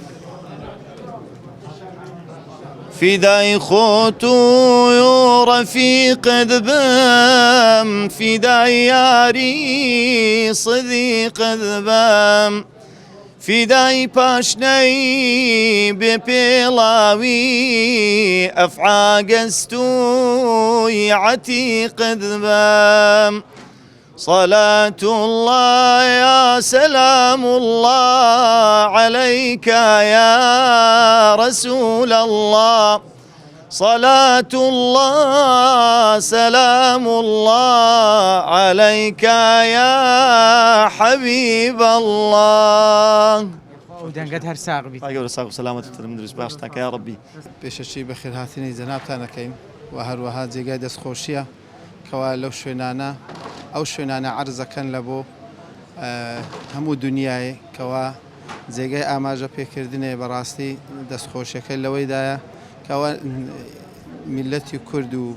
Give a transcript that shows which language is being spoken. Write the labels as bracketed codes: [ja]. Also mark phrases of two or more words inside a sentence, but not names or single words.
[ckb] فدای خۆت و ڕەفیقت بم، فدای یاری صدیقت بم، فدای پاشنەی بێ پێڵاوی ئەفعاگەستووی عەتیقت بم. [ar] صلاة الله يا سلام الله عليك يا رسول الله، صلاة الله سلام الله عليك يا حبيب الله. [ckb] دەنگەت هەر ساغ بیت. ئەگەر ساغ و سەلامەتترم دروست باشتاکە یا ڕەبی. پێشەچی بەخێر هاتنی جەنابتان دەکەین و هەروەها جێگای دەستخۆشیە کەوا لەو شوێنانە ئەو شوێنانە عەرزەکەن لە بۆ هەموو دنیای کەوا جێگای ئاماژە پێکردنێ بەڕاستی دەستخۆشیەکە لەوەیدایە کەوا میلەتی کورد و